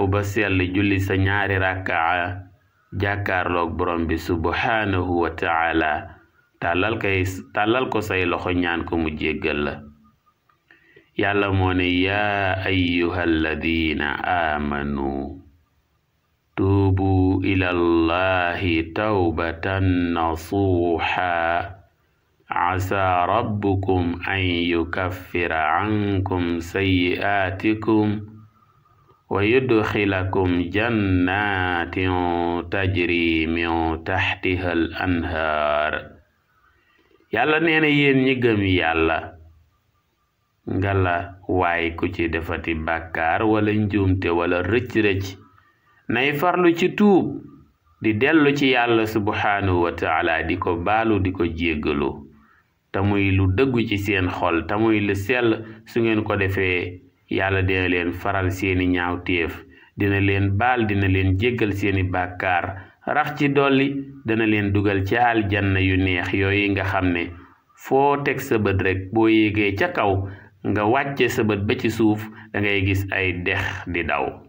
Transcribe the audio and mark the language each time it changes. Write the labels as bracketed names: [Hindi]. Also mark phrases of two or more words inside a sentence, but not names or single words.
[Wolof] ba sell julli sa ñaari rakkaa jàkkaarloog borom bi [Arabic] سبحانه وتعالى [Wolof] tàllal ko say loxo ñaan ko mu jéggal la yàlla moo ne [Arabic] يا أيها الذين آمنوا توبوا إلى الله توبة نصوحا عسى ربكم أن يكفر عنكم سيئاتكم ويدخلكم جنات تجري من تحتها الأنهار [Wolof] yàlla nee na yéen ñi gëm yàlla ngala waay ku ci defati bàkkaar wala njuumte wala rëcc-rëcc nay farlu ci tuub di dellu ci yàlla [Arabic] سبحانه وتعالى [Wolof] di ko baalu di ko jéggalu te muy lu dëggu ci seen xol te muy lu sell su ngeen ko defee yàlla dina leen faral seeni ñaawteef dina leen baal dina leen jéggal seeni bàkkaar rax ci dolli dana leen dugal ci aljanna yu neex yooyu nga xam ne foo teg sa bët rek boo yéegee ca kaw nga wàcce sa bët ba ci suuf da ngay gis ay dex di daw